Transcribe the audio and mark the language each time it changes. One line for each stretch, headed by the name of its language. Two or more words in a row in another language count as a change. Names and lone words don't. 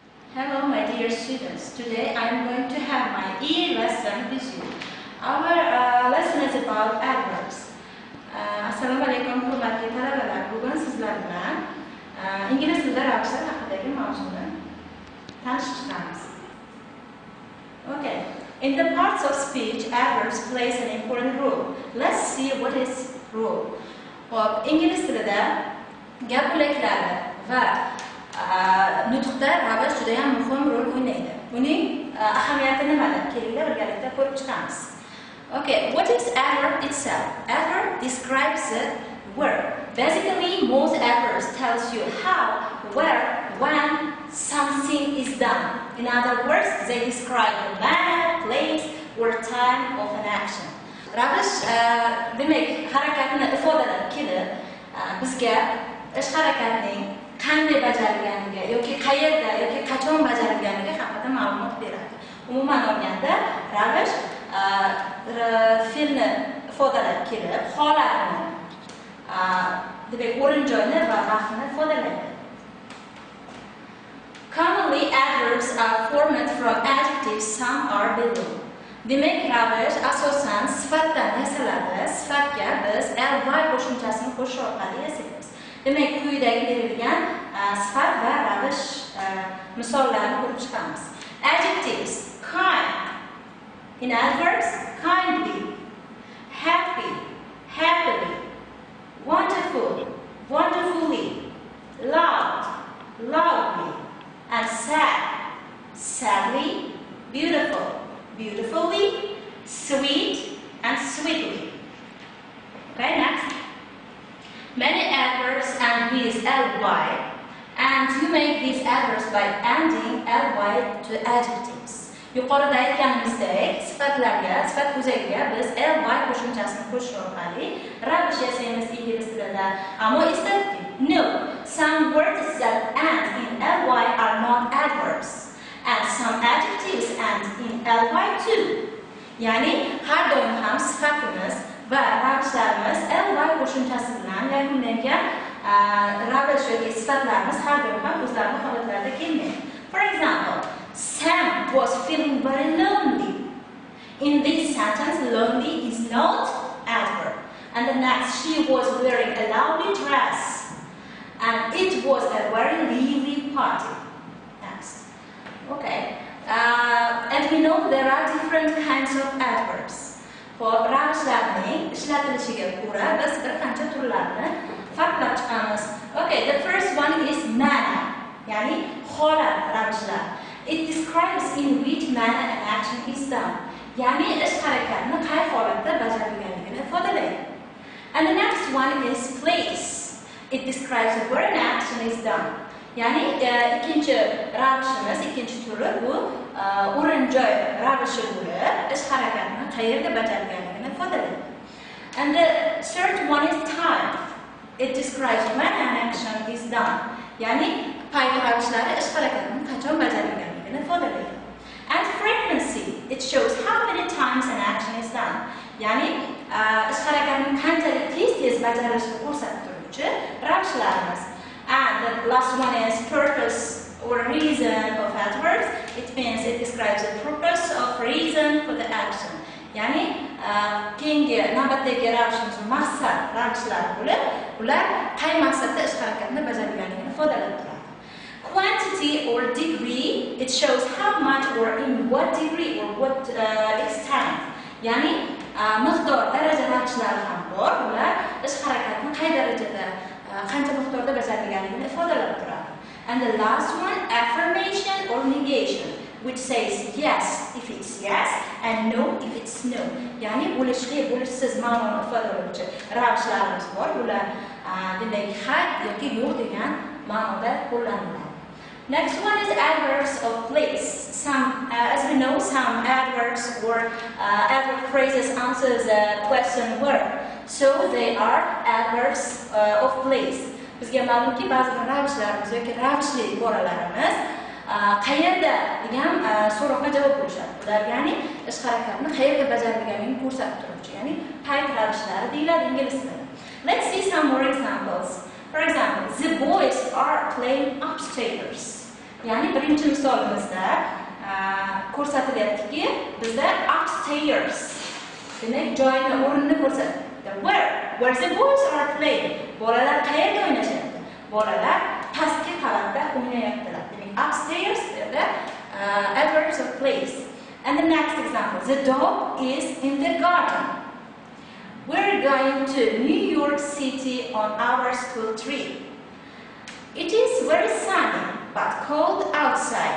English: Hello, my dear students. Today I am going to have my E lesson with you. Our lesson is about adverbs.
Arabic: السلام عليكم,
Uzbek: hurmatli talabalar. Bugun sizlar bilan ingliz tilida ravishlar haqidagi mavzuni tanishib chiqamiz.
English: Okay. In the parts of speech, adverbs plays an important role. Let's see what is role.
Uzbek: Hop, ingliz tilida gap bo'laklari va nutqda ravish juda ham muhim rol o'ynaydi. Buning ahamiyati nimada? Kelinglar birgalikda ko'rib chiqamiz.
English: Okay, what is adverb itself? Adverb describes a verb. Basically, most adverbs tells you how, where, when something is done. In other words, they describe the manner, place, or time of an action.
Uzbek: Ravish demak harakatni ifodalab kelib, bizga ish harakatining qanday bajarilganiga yoki qayerda yoki qachon bajarilganiga haqida ma'lumot beradi. Umuman olganda, ravish fe'lni ifodalab kelib, holatni, demak o'rin joyni va vaqtni ifodalaydi.
English: Commonly, adverbs are formed from adjectives. Some are below.
Uzbek: Demak, ravish asosan sifatdan yasaladi. Sifatga biz ly qo'shimchasini qo'shish orqali yasaymiz. Demak, quyidagi berilgan sifat va ravish misollarini ko'rib chiqamiz.
English: Adjectives: kind. In adverbs: kindly, happy, happily, wonderful, wonderfully, loud, loudly, and sad, sadly, beautiful, beautifully, sweet, and sweetly. Okay, next. Many adverbs end with ly, and you make these adverbs by adding ly to adjectives.
Uzbek: Yuqorida aytganimizdek, sifatlarga, sifat ko'zagiga biz ly qo'shimchasini qo'shish orqali ravish yasaymiz ingliz tilida. Ammo eslatdik,
English: no, some words that end in ly are not adverbs, and some adjectives end in ly too.
Uzbek: Ya'ni har doim ham sifatimiz va ravishlarimiz ly qo'shimchasi bilan yakunlangan ravish yoki sifatlarimiz har doim ham o'zlarining holatlarida kelmaydi.
English: For example, Sam was feeling very lonely. In this sentence, lonely is not adverb. And the next, she was wearing a lovely dress, and it was a very lively party. Next. Okay. And we know there are different kinds of adverbs.
Uzbek: For ravishlarning ishlatilishiga ko'ra biz bir qancha turlarni farqlab chiqamiz.
English: Okay, the first one is manner,
Uzbek: ya'ni holat ravishlar.
English: It describes in which manner an action is done.
Uzbek: Ya'ni ish harakatni qay holatda bajarilganligini ifodalaydi.
English: And the next one is place. It describes where an action is done.
Uzbek: Ya'ni ikkinchi ravishimiz, ikkinchi turi bu o'rin joy ravishi bo'lib, ish harakatni qayerda bajarilganligini ifodalaydi.
English: And the third one is time. It describes when an action is done.
Uzbek: Ya'ni payt ravishlari ish harakatni qachon bajarilganligini ifodalaydi.
English: And frequency. It shows how many times an action is done.
Uzbek: Ya'ni ish harakatni qanchalik tez bajarilishini ko'rsatib turuvchi ravishlarimiz.
English: And the last one is purpose or reason of adverbs. It means it describes the purpose of reason for the action.
Uzbek: Ya'ni keyingi navbatdagi ravishimiz maqsad ravishlar bo'lib, ular qay maqsadda ish harakatni bajarilganligini ifodalab turadi.
English: Quantity or degree, it shows how much or in what degree or what extent.
Uzbek: Ya'ni miqdor, daraja ravishlari ham bor. Ular ish harakatni qay darajada qancha miqdorda bajarilganligini ifodalab turadi.
English: And the last one, affirmation or negation, which says yes if it's yes and no if it's no.
Uzbek: Ya'ni bo'lishli, bo'lishsiz ma'noni ifodalovchi ravishlarimiz bor. Ular demak ha yoki yo'q degan ma'noda qo'llaniladi.
English: Next one is adverbs of place. As we know, some adverbs or adverb phrases answer the question where. So they are adverbs of place.
Uzbek: Bizga ma'lumki ba'zi ravishlarimiz yoki ravishli iboralarimiz qayerda degan so'roqqa javob berishadi. Ular ya'ni ish harakatni qayerga bajarilganligini ko'rsatib turuvchi, ya'ni payt ravishlari deyiladi ingliz tilida.
English: Let's see some more examples. For example, the boys are playing upstairs.
Uzbek: Ya'ni birinchi misolimizda ko'rsatilyaptiki, bizda upstairs demak joyni, o'rinni ko'rsatdi.
English: Where the boys are playing.
Uzbek: Bolalar qayerda o'ynashyapti? Bolalar pastki qavatda o'ynayaptilar.
English: Demak upstairs the adverbs of place. And the next example, the dog is in the garden. We're going to New York City on our school trip. It is very sunny but cold outside.